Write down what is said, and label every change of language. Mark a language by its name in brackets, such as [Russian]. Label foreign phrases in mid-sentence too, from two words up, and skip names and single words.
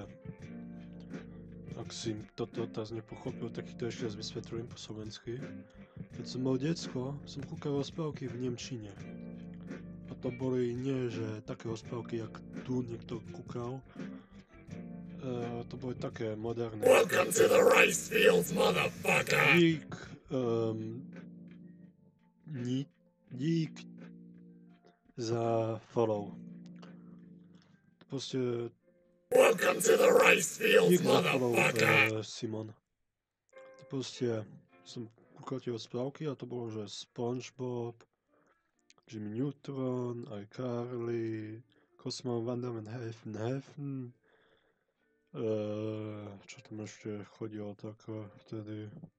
[Slovak] Ak si toto otázne nepochopil, tak to ešte raz vysvetlím po slovensky. Keď som bol decko, som kúkal rozprávky v nemčine. A to boli nie, že také rozprávky, jak tu niekto kúkal. To boli také moderné. [English] Welcome to the rice fields, motherfucker! [Slovak] Dík za follow. Proste [English] Welcome to the rice fields, [Slovak] dík za follow, [English] motherfucker! [Slovak] Simon. Proste som kúkal tie rozprávky a to bolo, že SpongeBob, Jimmy Neutron, iCarly, Cosmo, Wanda Van Hefn. Čo tam ešte chodilo také vtedy?